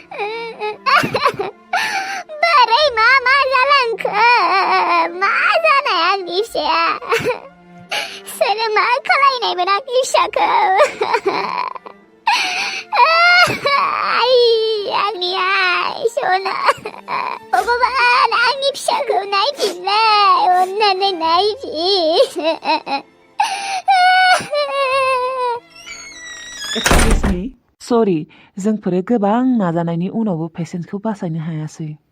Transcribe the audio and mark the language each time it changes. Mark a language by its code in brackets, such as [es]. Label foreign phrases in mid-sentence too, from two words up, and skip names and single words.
[brx] बोरै मा जालांखो मा जानाय आंनि फिसाया सोरो मा खालायनायमोन आंनि फिसाखौ आंनि आइ सना भगबान आंनि फिसाखौ नायफिनलाय अननानै नायफिन [en] Excuse me. Sorry, [brx] जोंफोरो गोबां नाजानायनि उनावबो पेसेन्टखौ बासायनो हायासै